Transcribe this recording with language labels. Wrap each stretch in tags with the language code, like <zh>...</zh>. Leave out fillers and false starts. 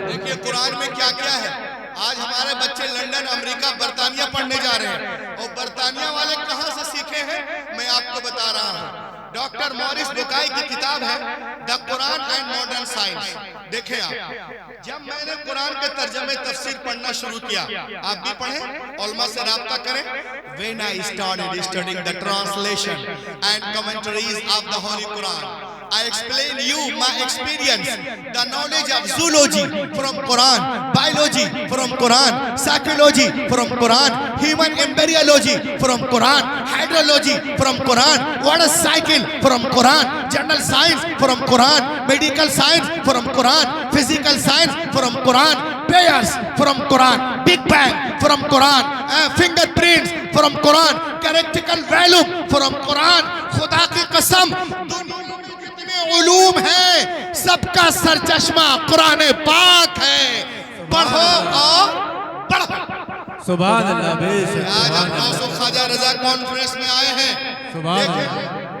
<hi>देखिए कुरान में क्या क्या है। आज हमारे बच्चे लंदन, अमेरिका, बर्तानिया पढ़ने जा रहे हैं, और बर्तानिया वाले कहां से सीखे हैं मैं आपको बता रहा हूं। डॉक्टर मॉरिस बुकाई की किताब है the Quran and modern science. देखें आप, जब मैंने कुरान के तर्जमे तफसीर पढ़ना शुरू किया, आप भी पढ़ें, उलमा से राब्ता करें।</hi> <en>When I started studying the translation and commentaries of the Holy Quran, I explain you my experience, the knowledge of zoology from Quran, biology from Quran, psychology from Quran, human embryology from Quran, hydrology from Quran, water cycle from Quran, general science from Quran, medical science from Quran, physical science from Quran, pairs from Quran, Big Bang from Quran, fingerprints from Quran, characteristical value from Quran।</en> <hi>खुदा की कसम, दुनिया में जितने उलूम हैं सबका सरचश्मा कुरान पाक है। पढ़ो और पढ़ो। सुभान अल्लाह। बेशक। आज हम गौसो ख्वाजा रजा कॉन्फ्रेंस में आए हैं। सुभान अल्लाह।</hi>